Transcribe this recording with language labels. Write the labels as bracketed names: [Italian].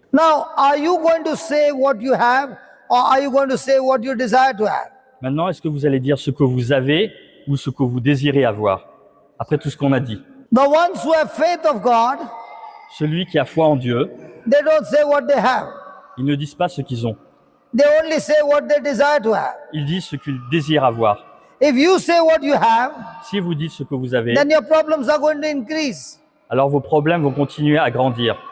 [English] Now, are you going to say what you have, or are you going to say what you desire to have? [French] Maintenant, est-ce que vous allez dire ce que vous avez ou ce que vous désirez avoir? Après tout ce qu'on a dit. [English] The ones who have faith of God, [French] Celui qui a foi en Dieu, [English] they don't say what they have. [French] ils ne disent pas ce qu'ils ont. [English] They only say what they desire to have. [French] Ils disent ce qu'ils désirent avoir. [English] If you say what you have, [French] Si vous dites ce que vous avez, [English] then your problems are going to increase. [French] alors vos problèmes vont continuer à grandir.